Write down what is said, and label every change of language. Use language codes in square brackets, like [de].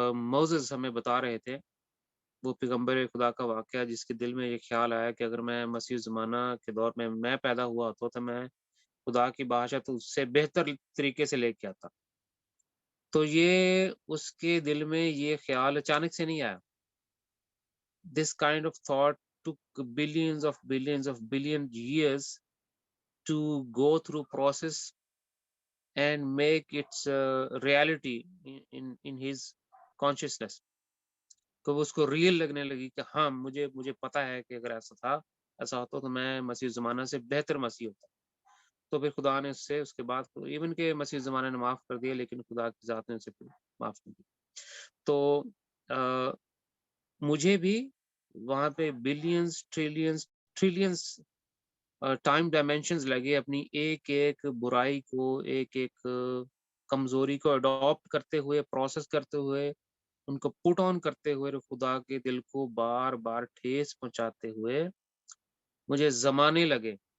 [ur] Moses ہمیں بتا رہے تھے، وہ پیغمبر خدا کا واقعہ جس کے دل میں یہ خیال آیا کہ اگر میں مسیح زمانہ کے دور میں پیدا ہوا ہوتا تو میں خدا کی بادشاہت اس سے بہتر طریقے سے لے کے آتا. تو یہ اس کے دل میں یہ خیال اچانک سے نہیں آیا. [en] This kind of thought took billions of billion years to go through process and make its reality in his consciousness. [ur] تو وہ اس کو ریئل لگنے لگی کہ ہاں مجھے پتا ہے کہ اگر ایسا ہوتا تو میں مسیح زمانہ سے بہتر مسیح ہوتا. تو پھر خدا نے اس کے بعد ایون کہ مسیح زمانہ نے معاف کر دیا، لیکن خدا کی ذات نے اسے معاف کر دیا. تو مجھے بھی وہاں پہ بلینز ٹریلینز ٹائم ڈائمینشنز لگے اپنی ایک برائی کو، ایک کمزوری کو اڈاپٹ کرتے ہوئے، پروسیس کرتے ہوئے، ان کو پٹ آن کرتے ہوئے، خدا کے دل کو بار بار ٹھیس پہنچاتے ہوئے مجھے زمانے لگے.